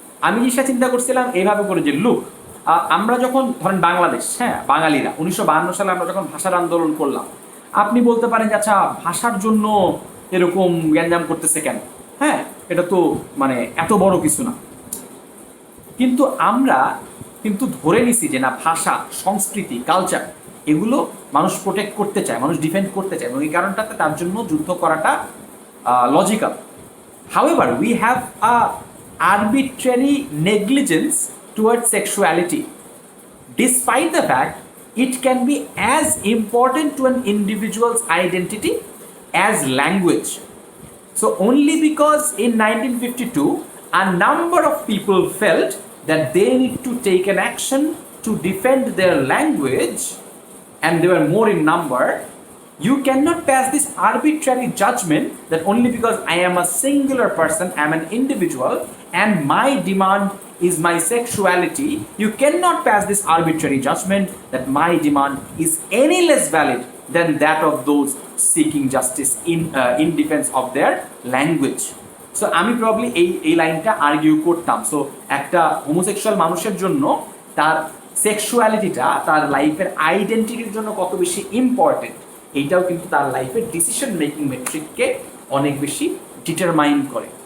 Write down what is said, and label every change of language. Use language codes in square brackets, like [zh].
[bn] আমি জিনিসটা চিন্তা করছিলাম এইভাবে করে যে লুক, আমরা যখন ধরেন বাংলাদেশ, হ্যাঁ বাঙালিরা 1952 সালে আমরা যখন ভাষার আন্দোলন করলাম, আপনি বলতে পারেন যে আচ্ছা ভাষার জন্য এরকম গ্যাঞ্জাম করতেছে কেন, হ্যাঁ এটা তো মানে এত বড় কিছু না। কিন্তু আমরা কিন্তু ধরে নিছি যে না, ভাষা, সংস্কৃতি, কালচার এগুলো মানুষ প্রোটেক্ট করতে চায়, মানুষ ডিফেন্ড করতে চায়, এবং এই কারণটাতে তার জন্য যুদ্ধ করাটা logical. [en] However, we have a arbitrary negligence towards sexuality, despite the fact it can be as important to an individual's identity as language. So only because in 1952 a number of people felt that they need to take an action to defend their language, and they were more in number, you cannot pass this arbitrary judgment that only because I am a singular person, I am an individual, and my demand is my sexuality, you cannot pass this arbitrary judgment that my demand is any less valid than that of those seeking justice in defense of their language. [bn] So আমি probably এই লাইনটা argue করতাম। So একটা homosexual মানুষের জন্য তার সেক্সুয়ালিটিটা তার লাইফের আইডেন্টিটির জন্য কত বেশি ইম্পর্টেন্ট, এইটাও কিন্তু তার লাইফের ডিসিশন মেকিং মেট্রিককে অনেক বেশি ডিটারমাইন করে।